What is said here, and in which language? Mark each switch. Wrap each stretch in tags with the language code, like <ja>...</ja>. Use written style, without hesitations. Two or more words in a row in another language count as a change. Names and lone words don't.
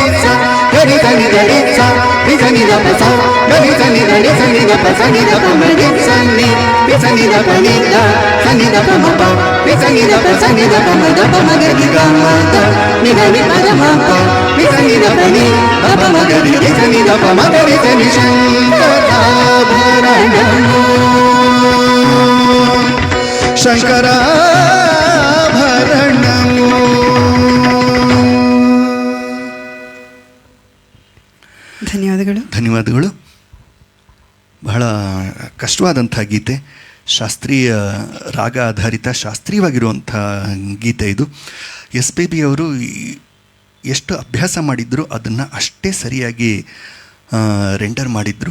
<kn>ಸ ಗ ರಿ ಸ ನಿ ದ ರಿ ಸ ರಿ ಸ ನಿ ದ ಪ ಸ ಗ ರಿ ಸ ನಿ ದ ರಿ ಸ ನಿ ದ ಪ ಸ ನಿ ದ ಪ ಮ ರಿ ಸ ನಿ ರಿ ಸ ನಿ ದ ಪ ನಿ ದ ಸ ನಿ ದ ಪ ಮ ಪ ರಿ ಸ ನಿ ದ ಪ ಸ ನಿ ದ ಪ ಮ ದ ಪ ಮ ಗ ರಿ ಗ ಮ ದ ನಿ ದ ನಿ ಪ ದ ಮ ಪ ರಿ ಸ ನಿ ದ ಪ ನಿ ದ ಪ ಮ ಗ ರಿ ರಿ ಸ ನಿ ದ ಪ ಮ ಗ ರಿ ಸ ನಿ ಶಂಕರಾಭರಣಮೋ ಶಂಕರಾಭರಣಮೋ. ಧನ್ಯವಾದಗಳು. ಧನ್ಯವಾದಗಳು. ಬಹಳ ಕಷ್ಟವಾದಂಥ ಗೀತೆ, ಶಾಸ್ತ್ರೀಯ ರಾಗ ಆಧಾರಿತ ಶಾಸ್ತ್ರೀಯವಾಗಿರುವಂಥ ಗೀತೆ ಇದು. ಎಸ್ ಪಿ ಬಿ ಅವರು ಎಷ್ಟು ಅಭ್ಯಾಸ ಮಾಡಿದ್ರು ಅದನ್ನು ಅಷ್ಟೇ ಸರಿಯಾಗಿ ರೆಂಡರ್ ಮಾಡಿದ್ರು.</kn>